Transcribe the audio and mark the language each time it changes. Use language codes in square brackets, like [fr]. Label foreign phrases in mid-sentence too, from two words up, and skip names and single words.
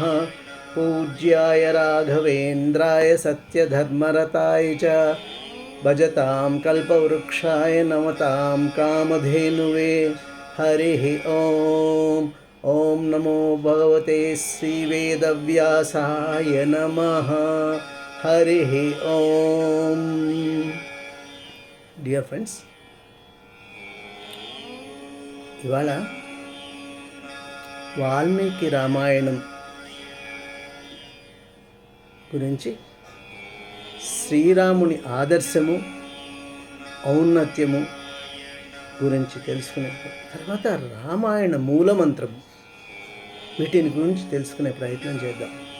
[sa] पूज्याय राघवेन्द्राय सत्यधर्मरताय च भजतां कल्पवृक्षाय नमतां कामधेनुवे। हरिः ॐ ॐ नमो भगवते श्रीवेदव्यासाय नमः। हरिः ॐ। [en] Dear friends, [te] ఇవాళ వాల్మీకి రామాయణం గురించి శ్రీరాముని ఆదర్శము ఔన్నత్యము గురించి తెలుసుకునే తర్వాత రామాయణ మూలమంత్రము వీటిని గురించి తెలుసుకునే ప్రయత్నం చేద్దాం.